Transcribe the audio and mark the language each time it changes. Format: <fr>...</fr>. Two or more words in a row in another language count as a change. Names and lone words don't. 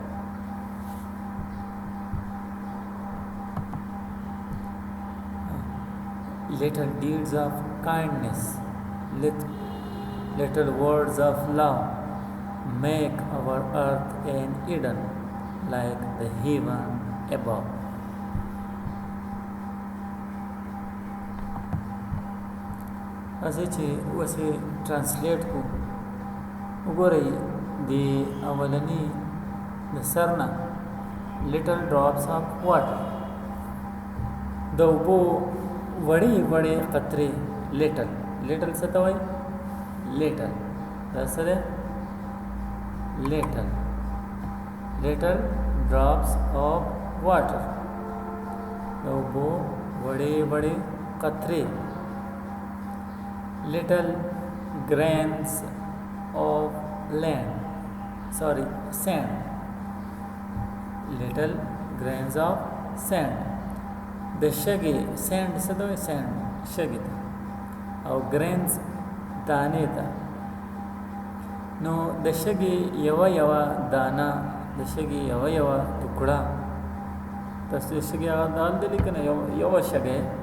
<en>Little deeds of kindness, little words of love make our earth an Eden like the heaven above.</en> <ps>راځئ چې اوسې ټرانسلیټ کړو. وګورئ د اولني د سر نه</ps> <en>little drops of water,</en> <ps>د اوبو وړې وړې قطرې. لیټل څه ته وایي؟ لیټل دا څه دی؟</ps> <en>little drops of water,</en> <ps>د اوبو وړې وړې قطرې.</ps> <en>Little grains of sand. Little grains of sand.</en> <ps>د شګې سینډ څه ته وایي؟ سینډ شګې ته، او ګرینز دانې ته. نو د شګې یوه دانه، د شګې یوه ټوکړه، تاسو د شګې هغه دال دی که نه، یوه شګې.</ps>